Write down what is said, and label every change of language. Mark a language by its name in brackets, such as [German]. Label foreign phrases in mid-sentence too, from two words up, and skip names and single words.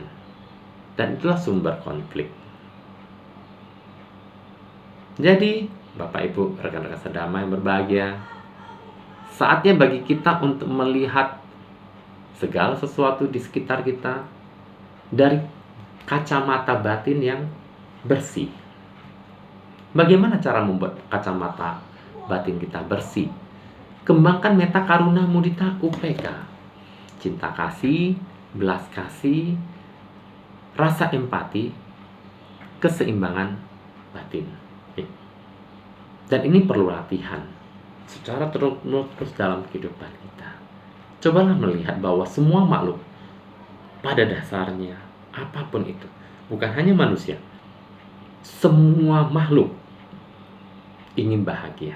[Indonesian] Dan itulah sumber konflik. Jadi, Bapak Ibu, rekan-rekan sedama yang berbahagia, saatnya bagi kita untuk melihat segala sesuatu di sekitar kita dari kacamata batin yang bersih. Bagaimana cara membuat kacamata batin kita bersih? [Pali] Kembangkan meta karuna mudita upeka. [Indonesian] Cinta kasih, belas kasih, rasa empati, keseimbangan batin. Dan ini perlu latihan secara terus dalam kehidupan kita. Cobalah melihat bahwa semua makhluk pada dasarnya, apapun itu, bukan hanya manusia, semua makhluk ingin bahagia.